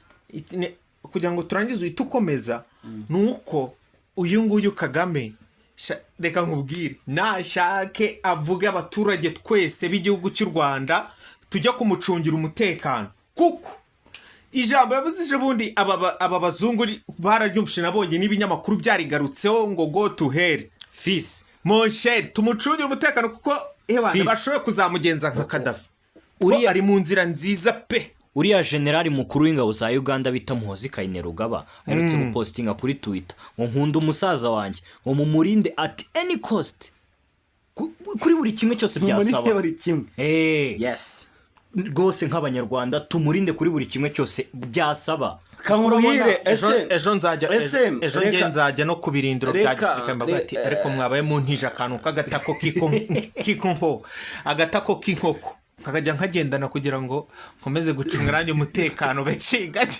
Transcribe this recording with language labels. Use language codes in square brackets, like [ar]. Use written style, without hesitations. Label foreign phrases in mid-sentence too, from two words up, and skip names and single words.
[rw] Kugira ngo turangize uhite ukomeza nuko uyu nguyu Kagame reka nkubwire nashake avuge abaturage twese b'igihugu cy'u Rwanda tujya kumucungira umutekano kuko ijambo yavuze bundi aba bazungu bararyumvishe nabonye n'ibinyamakuru byarigarutseho ngo [en] go to hell [rw] fisi [fr] mon cher [rw] tumucungire umutekano kuko abantu bashoboye kuzamugenza nka Kadafi Uriya- ari mu nzira nziza pe. uriya generali mukuru w'ingabo za Uganda bita Muhozi Kainerugaba aherutse gupostinga kuri Twitter ngo nkunda umusaza wanjye ngo mumurinde [en] at any cost [rw] kuri buri kimwe cyose byasaba buri kimwe yes rwose nk'abanyarwanda tumurinde kuri buri kimwe cyose byasaba. kankuruhire ejo nzajya no ku birindiro bya gisirikare mbaga ati ariko mwabaye mu ntije akantu k'agatako k'inkoko agatako k'inkoko nkajya nkagendana kugira ngo nkomeze gucunga nanjye umutekano gake gake.